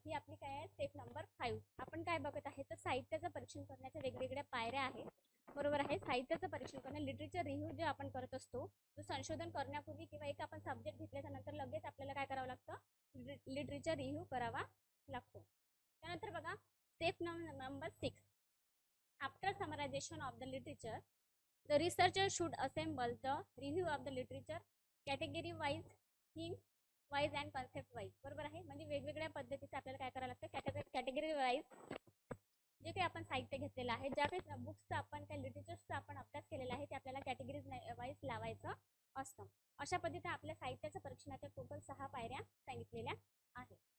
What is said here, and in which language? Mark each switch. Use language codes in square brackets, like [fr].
[mr] ही आपली काय आहे, स्टेप नंबर 5. आपण काय बघत आहे तर साहित्याचं परीक्षण करण्याच्या वेगवेगळ्या पायऱ्या आहेत. बरोबर आहे, साहित्याचं परीक्षण करणं, लिटरेचर रिव्ह्यू जे आपण करत असतो, जो संशोधन करण्यापूर्वी किंवा एक आपण सब्जेक्ट घेतल्याच्या नंतर लगेच आपल्याला काय करावं लागतं, लिटरेचर रिव्ह्यू करावा लागतो. त्यानंतर बघा [en] Step number 6, after summarisation of the literature the researcher should assemble the review of the literature category wise, theme wise and concept wise. [mr] बरोबर आहे, म्हणजे वेगवेगळ्या पद्धतीचं आपल्याला काय करावं लागतं, कॅटेगरी वाईज जे काही आपण साहित्य घेतलेलं आहे, ज्या काही बुक्सचा आपण त्या लिटरेचरचा आपण अभ्यास केलेला आहे ते आपल्याला कॅटेगरीज वाईज लावायचं असतं. अशा पद्धतीने आपल्या साहित्याच्या परीक्षणाच्या टोटल 6 पायऱ्या सांगितलेल्या आहेत.